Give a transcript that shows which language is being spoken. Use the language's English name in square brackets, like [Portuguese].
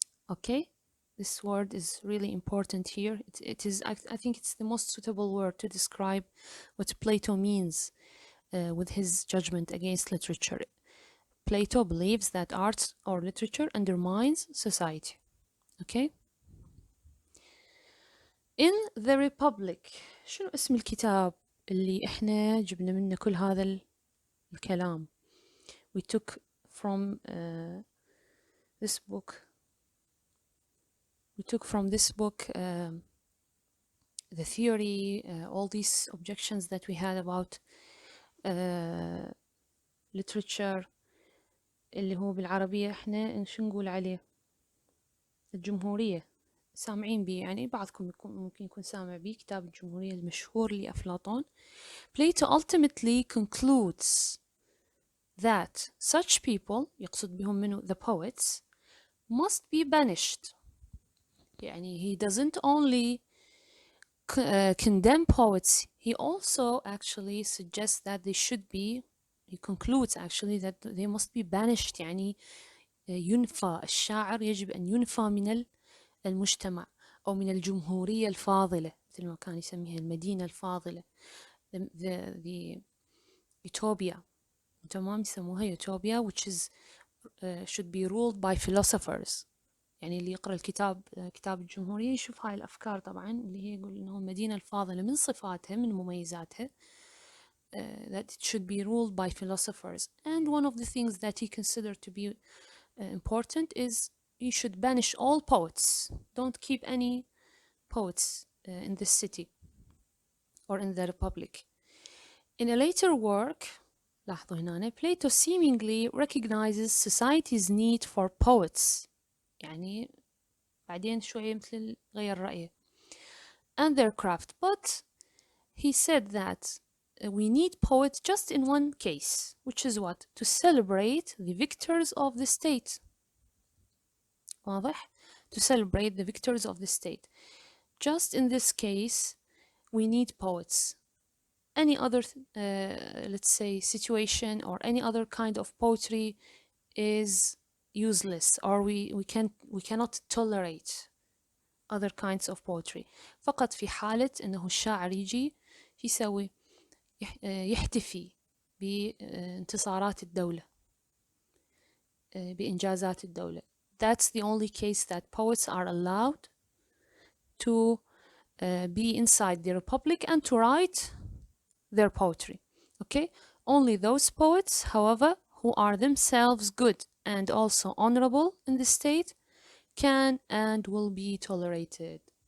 [English] Okay, this word is really important here. It is, I think it's the most suitable word to describe what Plato means with his judgment against literature. Plato believes that art or literature undermines society. Okay? In the Republic. [Arabic] شنو اسم الكتاب اللي احنا جبنا منه كل هذا الكلام? [English] We took from this book. We took from this book the theory, all these objections that we had about literature [Arabic] اللي هو بالعربية احنا شو نقول عليه؟ الجمهورية. سامعين بيه يعني بعضكم ممكن يكون سامع بيه كتاب الجمهورية المشهور لأفلاطون. [English] Plato ultimately concludes that such people [Arabic] يقصد بهم منه [English] the poets must be banished. [Arabic] يعني [English] he doesn't only condemn poets, he also actually suggests that they should be, he concludes actually that they must be banished. [Arabic] يعني ينفى الشاعر يجب أن ينفى من المجتمع أو من الجمهورية الفاضلة مثل ما كان يسميها المدينة الفاضلة the utopia تمام يسموها [English] utopia which is should be ruled by philosophers. [Arabic] يعني اللي يقرأ كتاب الجمهورية يشوف هاي الأفكار طبعا اللي هي يقول إنه المدينة الفاضلة من صفاتها من مميزاتها [English] that it should be ruled by philosophers. And one of the things that he considered to be important is you should banish all poets. Don't keep any poets in this city or in the Republic. In a later work, [Arabic] لاحظوا هنا [English] Plato seemingly recognizes society's need for poets. [Arabic] يعني بعدين شوية مثل غير رأيه [English] and their craft. But he said that we need poets just in one case, which is what? To celebrate the victors of the state. [Arabic] واضح? [English] To celebrate the victors of the state. Just in this case, we need poets. Any other, let's say, situation or any other kind of poetry is useless, or we cannot tolerate other kinds of poetry. [Arabic] فقط في حالة إنه الشاعر يجي يسوي يحتفي بانتصارات الدولة بإنجازات الدولة. [English] That's the only case that poets are allowed to be inside the republic and to write their poetry. Okay? Only those poets, however, who are themselves good and also honorable in the state can and will be tolerated.